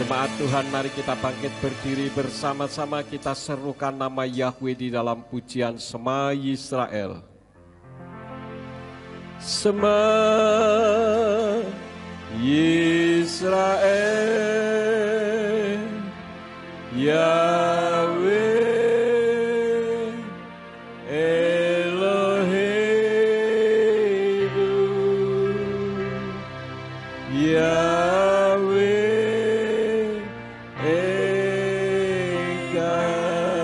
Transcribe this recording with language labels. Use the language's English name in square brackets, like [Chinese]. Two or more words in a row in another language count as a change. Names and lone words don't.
[Indonesian] Tuhan, mari kita bangkit berdiri bersama-sama, kita serukan nama Yahweh di dalam pujian Shema Yisrael. [Hebrew] שמע ישראל, יהוה אלהינו, יהוה אחד.